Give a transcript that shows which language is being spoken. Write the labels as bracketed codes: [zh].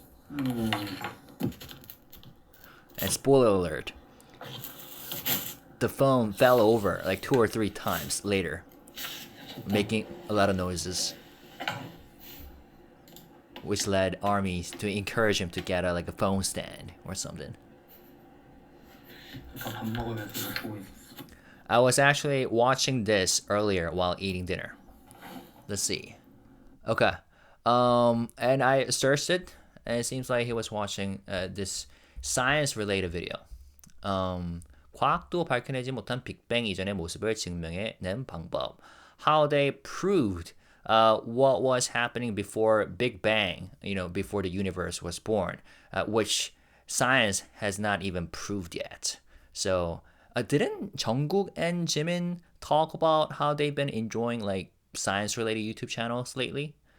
[en] And spoiler alert, the phone fell over like 2 or 3 times later, making a lot of noises, which led ARMY to encourage him to get like a phone stand or something. [ko] 밥 먹으면서 보고 있었어. [en] I was actually watching this earlier while eating dinner. Let's see. Okay. And I searched it, and it seems like he was watching this science-related video. [ko] 과학도 밝혀내지 못한 빅뱅 이전의 모습을 증명해낸 방법. [en] How they proved what was happening before Big Bang, before the universe was born, which science has not even proved yet. So, didn't Jungkook and Jimin talk about how they've been enjoying like science-related YouTube channels lately?